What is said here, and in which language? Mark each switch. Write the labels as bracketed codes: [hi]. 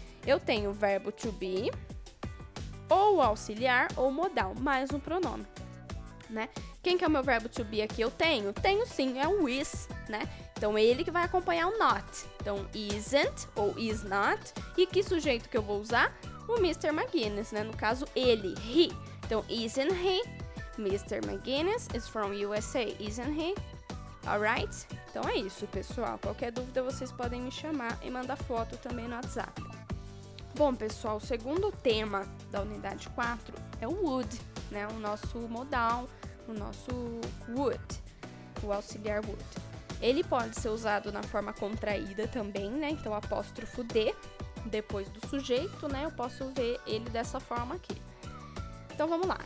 [pt] Eu tenho o verbo to be, ou auxiliar, ou modal, mais um pronome, né? Quem que é o meu verbo to be aqui? Eu tenho? Tenho sim, é o is, né? Então, ele que vai acompanhar o not. Então, isn't ou is not. E que sujeito que eu vou usar? O Mr. McGuinness, né? No caso, ele, he. Então, [en] isn't he? [pt] Mr. [en] McGuinness is from USA, isn't he? [pt] Alright? Então, é isso, pessoal. Qualquer dúvida, vocês podem me chamar e mandar foto também no WhatsApp. Bom, pessoal, o segundo tema da unidade 4 é o would, né? O nosso modal, o nosso would, o auxiliar would. Ele pode ser usado na forma contraída também, né? Então, apóstrofo D, depois do sujeito, né? Eu posso ver ele dessa forma aqui. Então, vamos lá.